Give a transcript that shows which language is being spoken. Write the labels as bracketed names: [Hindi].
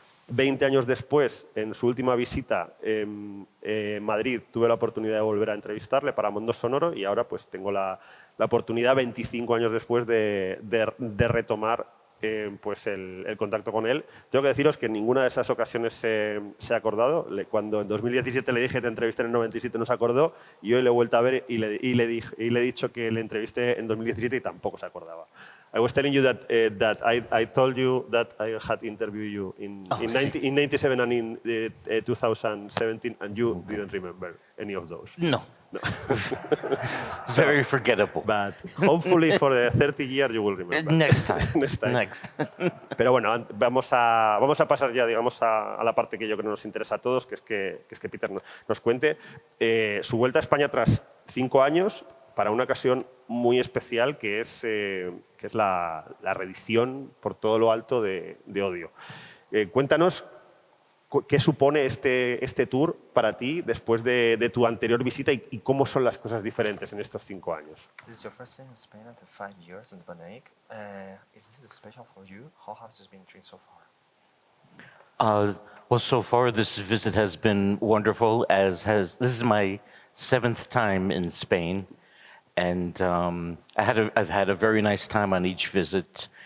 [Spanish] 20 años después, en su última visita en Madrid, tuve la oportunidad de volver a entrevistarle para Mundo Sonoro, y ahora pues tengo la oportunidad, 25 años después, de retomar pues el contacto con él. Tengo que deciros que en ninguna de esas ocasiones se ha acordado. Cuando en 2017 le dije te entrevisté en el 97, no se acordó, y hoy le he vuelto a ver y le he dicho que le entrevisté en 2017 y tampoco se acordaba. [English] I was telling you that I told you that I had interviewed you in 97 and in 2017, and you didn't remember any of those. No. No. Very forgettable. But hopefully for the 30 years you will remember. Next time. Next. [Spanish] Pero bueno, vamos a pasar ya, digamos, a la parte que yo creo que nos interesa a todos, que es que Peter nos cuente su vuelta a España tras 5 años, para una ocasión muy especial, que es la reedición por todo lo alto de Odio. Cuéntanos qué supone este tour para ti después de tu anterior visita, y cómo son las cosas diferentes en estos 5 años. [English] This is your first time in Spain after 5 years in the pandemic. Is this special for you? How has this been treated so far? Well, so far this visit has been wonderful, this is my 7th time in Spain. And I've had a very nice time on each visit.